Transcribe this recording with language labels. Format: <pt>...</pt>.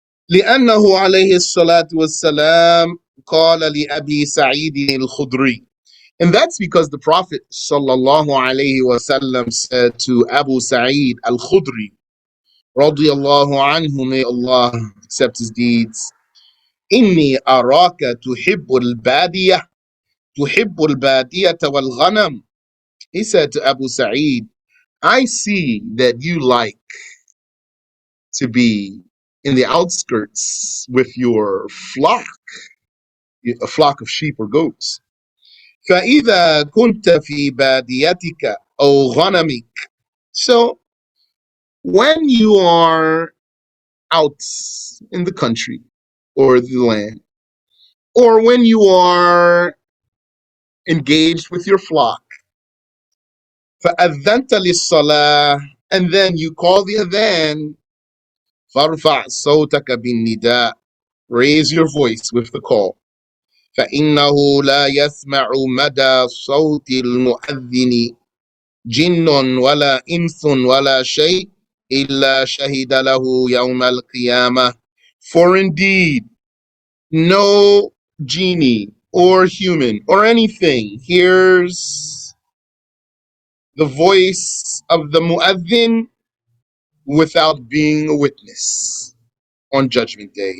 <ar>لأنه عليه الصلاة والسلام قال لأبي سعيد الخدري.</ar> <en>And that's because the Prophet sallallahu alayhi wasallam said to Abu Sa'id al-Khudri, radiyallahu anhu, may Allah accept his deeds,</en> <ar>إني أراك تحب البادية تحب البادية والغنم.</ar> <en>He said to Abu Sa'id, I see that you like to be in the outskirts with your flock, a flock of sheep or goats.</en> <ar>فإذا كنت في باديتك أو غنمك.</ar> <en>So when you are out in the country or the land, or when you are engaged with your flock,</en> <ar>فأذنت للصلاة,</ar> <en>and then you call the adhan,</en> <ar>فارفع صوتك بالنداء,</ar> <en>raise your voice with the call.</en> <ar>فإنه لا يسمع مدى صوت المؤذن جن ولا إنس ولا شيء إلا شهد له يوم القيامة.</ar> <en>For indeed, no genie or human or anything hears the voice of the mu'adhin without being a witness on Judgment Day.</en>